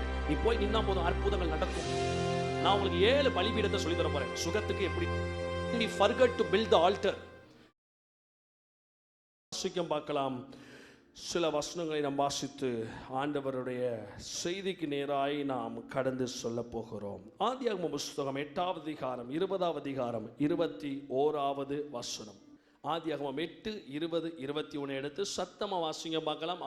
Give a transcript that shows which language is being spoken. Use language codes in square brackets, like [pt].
[ta] நீ போய் நின்னா போதும் அற்புதங்கள் நடக்கும். நான் உங்களுக்கு 7 பலிபீடத்தை சொல்லி தர போறேன். சுகத்துக்கு எப்படி [en] we forget to build the altar. [ta] வாசிக்கம் பார்க்கலாம். சில வசனங்களை நாம் வாசித்து ஆண்டவருடைய செய்திக்கு நேராய் நாம் கடந்து சொல்ல போகிறோம். ஆதியாகம புஸ்தகம் 8வது அதிகாரம் 20வது அதிகாரம் 21வது வசனம். ஆதியாகமம் 8, 20, 21 எடுத்து சத்தமா வாசிங்க பார்க்கலாம்.